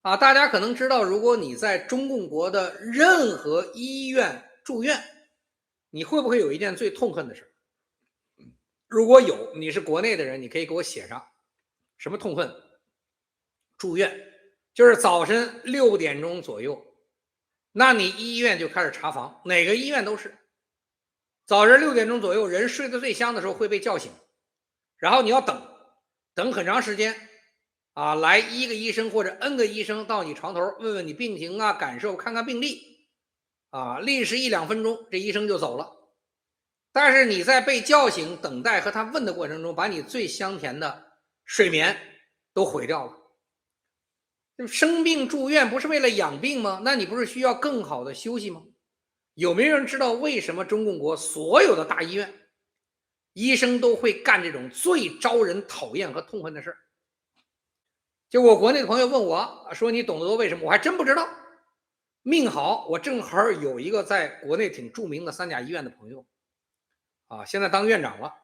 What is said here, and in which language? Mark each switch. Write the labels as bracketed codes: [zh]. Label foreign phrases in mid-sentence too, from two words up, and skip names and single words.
[zh] 大家可能知道，如果你在中共国的任何医院住院，你会不会有一件最痛恨的事？如果有，你是国内的人，你可以给我写上什么痛恨？住院，就是早晨6点钟左右，那你医院就開始查房，哪個醫院都是。早晨6點鐘左右，人睡得最香的時候會被叫醒，然後你要等很長時間來一個醫生或者 N 個醫生到你床頭問問你病情感受，看看病歷歷時1-2分鐘，這醫生就走了。但是你在被叫醒、等待和他問的過程中，把你最香甜的睡眠都毀掉了。生病住院不是為了養病嗎？那你不是需要更好的休息嗎？有沒有人知道為什麼中共國所有的大醫院醫生都會幹這種最招人討厭和痛恨的事？就我國內的朋友問我說，你懂得多為什麼？我還真不知道。命好我正好有一個在國內挺著名的3甲醫院的朋友現在當院長了。